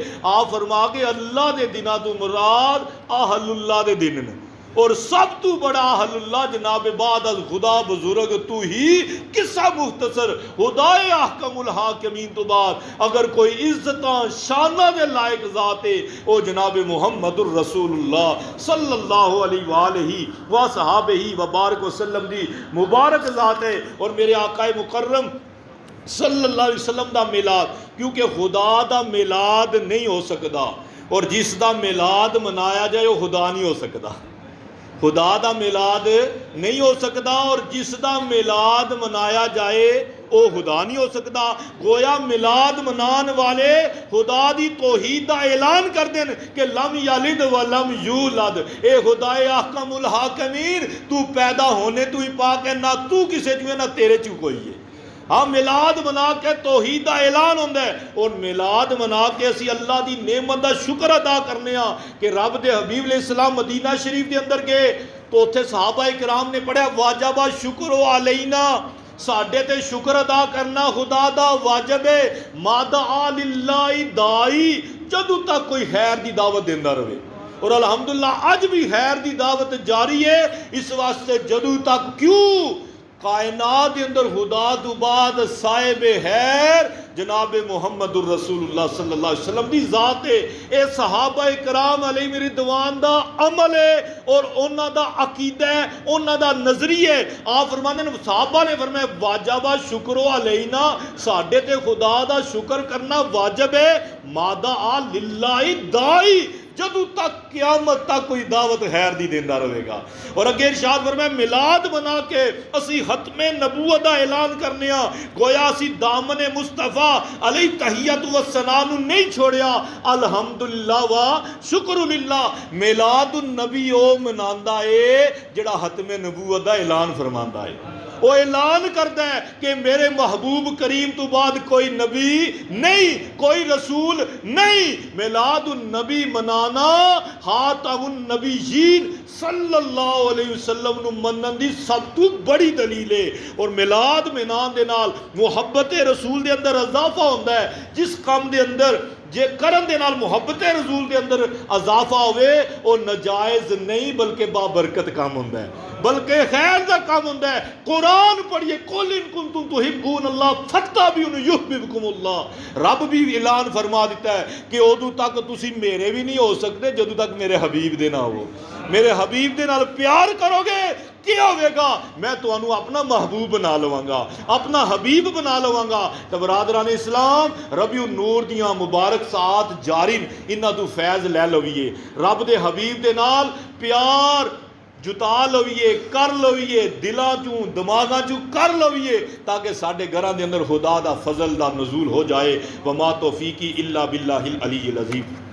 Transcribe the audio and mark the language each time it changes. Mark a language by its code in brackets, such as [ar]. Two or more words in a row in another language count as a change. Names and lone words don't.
[pa] آپ فرما کے اللہ دے دناں توں مراد اہل اللہ دے دن نے اور سب توں بڑا اہل اللہ جناب [fa] بعد از خدا بزرگ تویی قصه مختصر [pa] خدائے احکم الحاکمین توں بعد اگر کوئی عزتاں شاناں دے لائق ذات ہے او جناب محمد رسول اللہ [ar] صلى الله عليه وصحبه وبارك وسلم [pa] دی مبارک ذات ہے. اور میرے آقائے مکرم [ar] صلى الله عليه وسلم [pa] دا میلاد، کیونکہ خدا دا میلاد نہیں ہو سکتا اور جس دا میلاد منایا جائے وہ خدا نہیں ہو سکتا. خدا دا میلاد نہیں ہو سکتا اور جس دا میلاد منایا جائے وہ خدا نہیں ہو سکتا. گویا میلاد منان والے خدا دی توحید دا اعلان کر دین کہ [ar] لم يلد ولم يولد. [pa] اے خدائے احکم الحاکمین تو پیدا ہونے توں ہی پاک ہے، نہ تو کسے چوں ہے نہ تیرے چوں کوئی ہے. ہاں میلاد منا کے توحید کا اعلان ہوندا ہے اور میلاد منا کے اسی اللہ کی نعمت کا شکر ادا کرنے کہ رب دے حبیب علیہ السلام مدینہ شریف کے اندر گئے تو اتھے صحابہ کرام نے پڑھیا [ar] وجب الشكر علينا, [pa] ساڈے تے شکر ادا کرنا خدا دا واجب ہے. [ar] ما دعا لله داع [pa] جدوں تک کوئی خیر کی دعوت دیندا رہے اور الحمدللہ اج بھی خیر کی دعوت جاری ہے. [ur] اس واسطے جدوں تک کیوں کائنات کے اندر خدا توں بعد صاحب خیر جناب محمد رسول اللہ [ar] صلى الله عليه وسلم [ur] کی ذات ہے. [pa] یہ صحابہ کرام [ar] عليهم رضوان [pa] دا عمل ہے اور انہاں دا عقیدہ ہے، انہاں دا نظریہ ہے. [ur] آپ فرماتے ہیں صحابہ نے فرمایا [ar] وجب الشكر علينا, [pa] ساڈے تے خدا دا شکر کرنا واجب ہے. [ar] ما دعا لله داع [pa] جدوں تک قیامت تک کوئی دعوت خیر دی دیندا رہے گا. اور اگے ارشاد فرمایا میلاد بنا کے اسی ختم نبوت دا اعلان کرنے گویا اسی دامن مصطفیٰ [ar] عليه التحية والثناء [pa] نوں نہیں چھڈیا. [ar] الحمد لله والشكر لله [pa] میلاد النبی او مناندا ہے جہڑا ختم نبوت دا اعلان فرماندا ہے. [ur] وہ اعلان کرتا ہے کہ میرے محبوب کریم توں بعد کوئی نبی نہیں، کوئی رسول نہیں. [pa] میلاد النبی منانا خاتم النبیین [ar] صلى الله عليه وسلم [pa] نوں منن دی سب توں بڑی دلیل ہے. اور میلاد منان دے نال محبت رسول دے اندر اضافہ ہوندا ہے. جس کام دے اندر جے کرن دے نال محبت رسول دے اندر اضافہ ہووے وہ ناجائز نہیں بلکہ بابرکت کام ہوندا ہے، بلکہ خیر دا کام ہوندا ہے. قرآن پڑھیے [ar] قل إن كنتم تحبون الله فاتبعوني يحببكم الله. [pa] رب بھی اعلان فرما دتا ہے کہ اودوں تک تسی میرے بھی نہیں ہو سکتے جدوں تک میرے حبیب دے نہ ہو. میرے حبیب دے نال پیار کرو گے کیا ہوگا، میں تہانوں اپنا محبوب بنا لواں گا، اپنا حبیب بنا لواں گا. تو برادران اسلام ربیع النور دیاں مبارک ساتھ جاری انہاں توں فیض لے لویے، رب دے حبیب دے نال پیار جٹا لویے، کر لویے، دلوں چوں دماغاں چوں کر لویے تاکہ ساڈے گھراں دے اندر خدا دا فضل دا نزول ہو جائے. [ar] وما توفيقي إلا بالله العلي العظيم.